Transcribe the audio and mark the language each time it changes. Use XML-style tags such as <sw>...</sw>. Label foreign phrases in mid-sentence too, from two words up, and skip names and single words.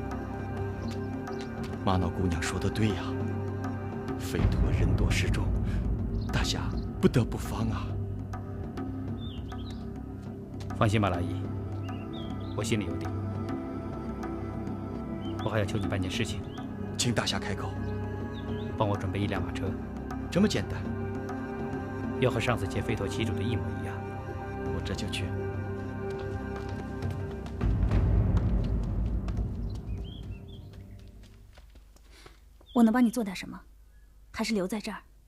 <zh>玛瑙姑娘说的对呀，飞驼人多势众，大侠不得不防啊。放心吧，拉伊，我心里有底。我还要求你办件事情，请大侠开口。帮我準備一輛馬車。這麼簡單？要和上次劫飛陀旗主的一模一樣。我這就去。我能幫你做點什麼？還是留在這兒？</zh>